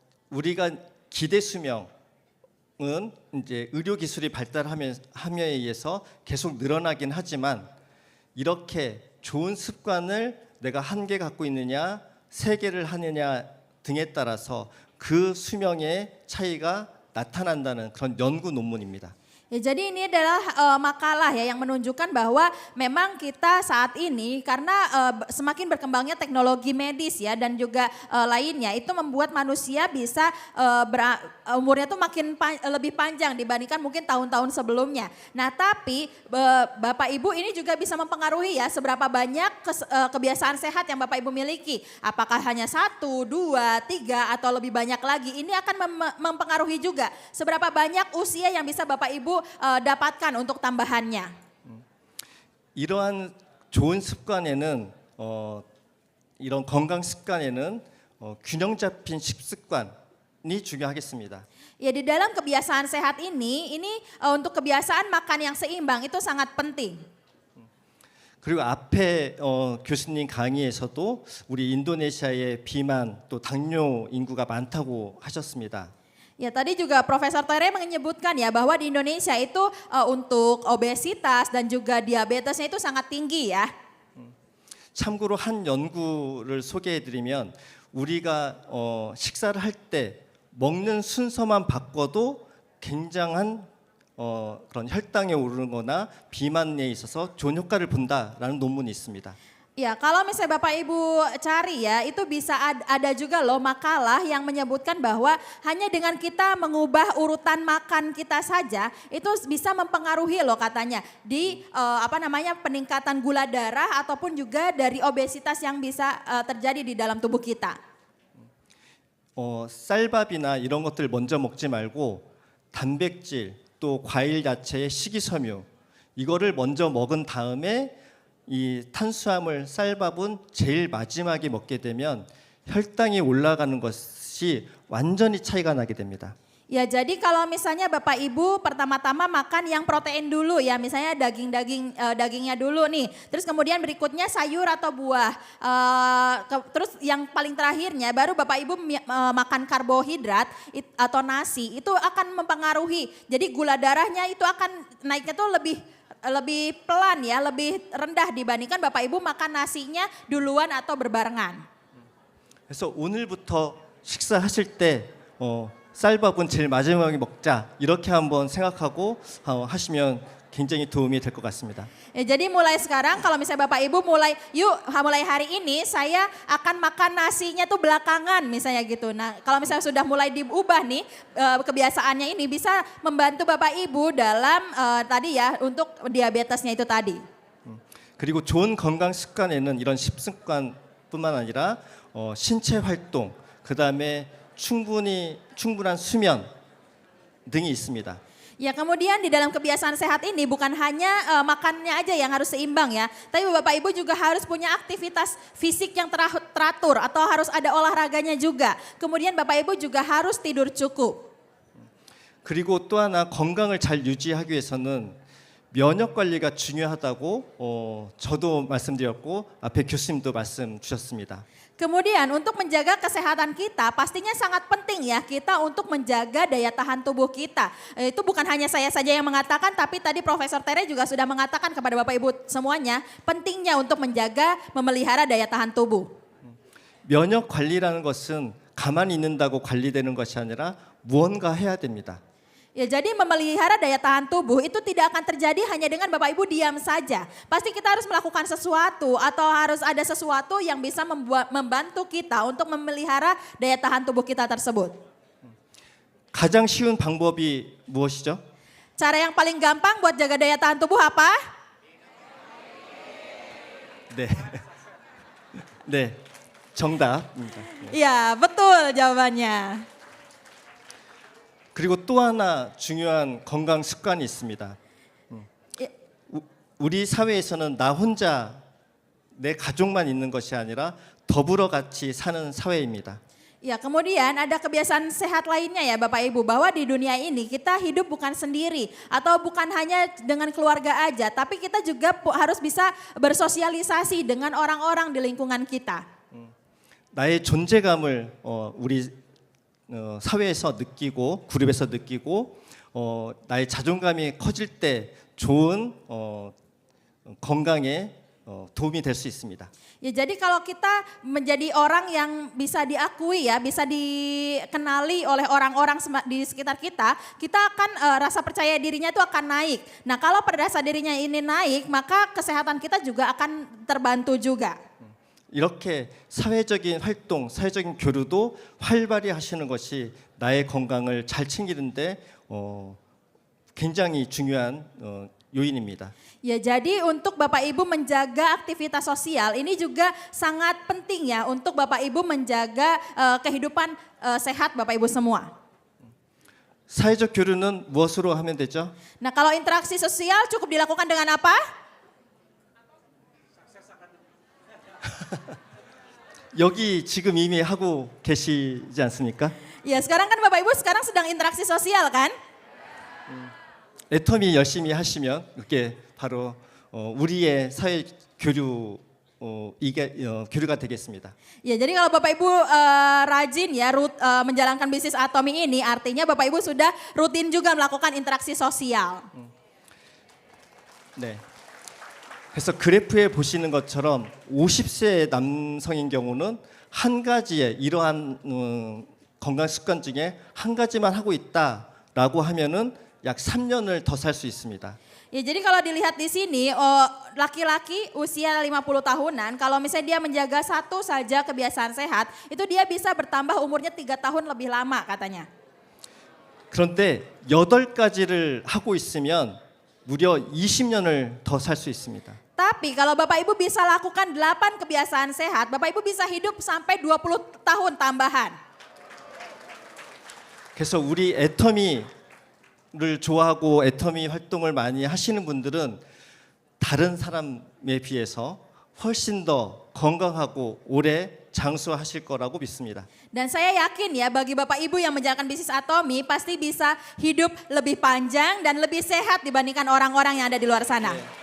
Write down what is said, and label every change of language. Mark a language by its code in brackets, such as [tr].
[ko] 우리가 기대 수명은 이제 의료 기술이 발달함에 의해서 계속 늘어나긴 하지만 이렇게 좋은 습관을 내가 1개 갖고 있느냐, 3개를 하느냐 등에 따라서 그 수명의 차이가 나타난다는 그런 연구 논문입니다. [id] Ya, jadi ini adalah makalah ya yang menunjukkan bahwa memang kita saat ini karena semakin berkembangnya teknologi medis ya dan juga lainnya itu membuat manusia bisa umurnya tuh makin lebih panjang dibandingkan mungkin tahun-tahun sebelumnya. Nah tapi Bapak Ibu ini juga bisa mempengaruhi ya seberapa banyak kebiasaan sehat yang Bapak Ibu miliki. Apakah hanya 1, 2, 3 atau lebih banyak lagi. Ini akan mempengaruhi juga seberapa banyak usia yang bisa Bapak Ibu dapatkan untuk tambahannya. [ko] 이러한 좋은 습관에는 이런 건강 습관에는 균형 잡힌 식습관이 중요하겠습니다. [id] Ya di dalam kebiasaan sehat ini untuk kebiasaan makan yang seimbang itu sangat penting. [ko] 그리고 앞에 교수님 강의에서도 우리 인도네시아의 비만 또 당뇨 인구가 많다고 하셨습니다. [id] Ya tadi juga Profesor Tere menyebutkan ya bahwa di Indonesia itu untuk obesitas dan juga diabetesnya itu sangat tinggi ya. [ko] 참고로 한 연구를 소개해드리면 우리가 식사를 할 때 먹는 순서만 바꿔도 굉장한 그런 혈당에 오르거나 비만에 있어서 좋은 효과를 본다라는 논문이 있습니다. [id] Ya, kalau misalnya Bapak Ibu cari ya, itu bisa ada juga loh makalah yang menyebutkan bahwa hanya dengan kita mengubah urutan makan kita saja, itu bisa mempengaruhi loh katanya di peningkatan gula darah ataupun juga dari obesitas yang bisa terjadi di dalam tubuh kita. [ko] 쌀밥이나 이런 것들 먼저 먹지 말고 단백질 또 과일 야채의 식이섬유 이거를 먼저 먹은 다음에 이 탄수화물 쌀밥은 제일 마지막에 먹게 되면 혈당이 올라가는 것이 완전히 차이가 나게 됩니다. [id] Ya jadi kalau misalnya Bapak Ibu pertama-tama makan yang protein dulu ya, misalnya dagingnya dulu nih, terus kemudian berikutnya sayur atau buah, terus yang paling terakhirnya baru Bapak Ibu makan karbohidrat atau nasi, itu akan mempengaruhi. Jadi gula darahnya itu akan naiknya tuh lebih pelan ya, lebih rendah dibandingkan Bapak Ibu makan nasinya duluan atau berbarengan. [ko] 그래서 오늘부터 식사하실 때 쌀밥은 제일 마지막에 먹자 이렇게 한번 생각하고 하시면 굉장히 도움이 될 것 같습니다. [id] Ya, jadi mulai sekarang kalau misalnya Bapak Ibu mulai mulai hari ini saya akan makan nasinya tuh belakangan misalnya gitu. Nah, kalau misalnya sudah mulai diubah nih kebiasaannya ini bisa membantu Bapak Ibu dalam tadi ya untuk diabetesnya itu tadi. [ko] 그리고 좋은 건강 습관에는 이런 식습관뿐만 아니라 신체 활동, 그다음에 충분한 수면 등이 있습니다. [id] Ya kemudian di dalam kebiasaan sehat ini bukan hanya makannya aja yang harus seimbang ya. Tapi Bapak Ibu juga harus punya aktivitas fisik yang teratur atau harus ada olahraganya juga. Kemudian Bapak Ibu juga harus tidur cukup. [ko] 그리고 또 하나 건강을 잘 유지하기 위해서는 면역 관리가 중요하다고 저도 말씀드렸고 앞에 교수님도 말씀 주셨습니다. [id] Kemudian untuk menjaga kesehatan kita pastinya sangat penting ya kita untuk menjaga daya tahan tubuh kita. Itu bukan hanya saya saja yang mengatakan tapi tadi Profesor Tere juga sudah mengatakan kepada Bapak Ibu semuanya pentingnya untuk menjaga memelihara daya tahan tubuh. [ko] 면역 관리라는 것은 가만히 있는다고 관리되는 것이 아니라 무언가 해야 됩니다. [id] Ya jadi memelihara daya tahan tubuh itu tidak akan terjadi hanya dengan Bapak Ibu diam saja. Pasti kita harus melakukan sesuatu atau harus ada sesuatu yang bisa membantu kita untuk memelihara daya tahan tubuh kita tersebut. [ko] 가장 쉬운 방법이 무엇이죠? [id] Cara yang paling gampang buat jaga daya tahan tubuh apa? [ko] 네. 네. 정답입니다. [id] Iya, betul jawabannya. [ko] 그리고 또 하나 중요한 건강 습관이 있습니다. 우리 사회에서는 나 혼자 내 가족만 있는 것이 아니라 더불어 같이 사는 사회입니다. [id] Ya, kemudian ada kebiasaan sehat lainnya ya Bapak Ibu bahwa di dunia ini kita hidup bukan sendiri atau bukan hanya dengan keluarga aja, tapi kita juga harus bisa bersosialisasi dengan orang-orang di lingkungan kita. [ko] 나의 존재감을 우리 사회에서 느끼고 그룹에서 느끼고 나의 자존감이 커질 때 좋은 건강에 도움이 될 수 있습니다. [id] Ya jadi kalau kita menjadi orang yang bisa diakui ya, bisa dikenali oleh orang-orang di sekitar kita, kita akan rasa percaya dirinya itu akan naik. Nah kalau rasa dirinya ini naik, maka kesehatan kita juga akan terbantu juga. [ko] 이렇게 사회적인 활동, 사회적인 교류도 활발히 하시는 것이 나의 건강을 잘 챙기는데 굉장히 중요한 요인입니다. [id] Ya jadi untuk Bapak Ibu menjaga aktivitas sosial ini juga sangat penting ya untuk Bapak Ibu menjaga kehidupan sehat Bapak Ibu semua. [ko] 사회적 교류는 무엇으로 하면 되죠? [id] Nah kalau interaksi sosial cukup dilakukan dengan apa? [ko] 여기 지금 이미 하고 계시지 않습니까? [id] Ya sekarang kan Bapak Ibu sekarang sedang interaksi sosial kan? [ko] 애터미 열심히 하시면 그게 바로 우리의 사회 교류 이게 교류가 되겠습니다. [id] Ya jadi kalau Bapak Ibu rajin ya menjalankan bisnis Atomi ini artinya Bapak Ibu sudah rutin juga melakukan interaksi sosial. [ko] 네. 그래서 그래프에 보시는 것처럼 50세 남성인 경우는 한 가지의 이러한 건강 습관 중에 한 가지만 하고 있다라고 하면은 약 3년을 더 살 수 있습니다. [id] Ya jadi kalau dilihat di sini laki-laki usia 50 tahunan kalau misalnya dia menjaga satu saja kebiasaan sehat itu dia bisa bertambah umurnya 3 tahun lebih lama katanya. [ko] 그런데 8가지를 하고 있으면 무려 20년을 더 살 수 있습니다. [id] Tapi kalau Bapak Ibu bisa lakukan 8 kebiasaan sehat, Bapak Ibu bisa hidup sampai 20 tahun tambahan. [ko] 그래서 우리 애터미를 좋아하고 애터미 활동을 많이 하시는 분들은 다른 사람에 비해서 훨씬 더 건강하고 오래 장수하실 거라고 믿습니다. [id] Dan saya yakin ya bagi Bapak Ibu yang menjalankan bisnis Atomi pasti bisa hidup lebih panjang dan lebih sehat dibandingkan orang-orang yang ada di luar sana.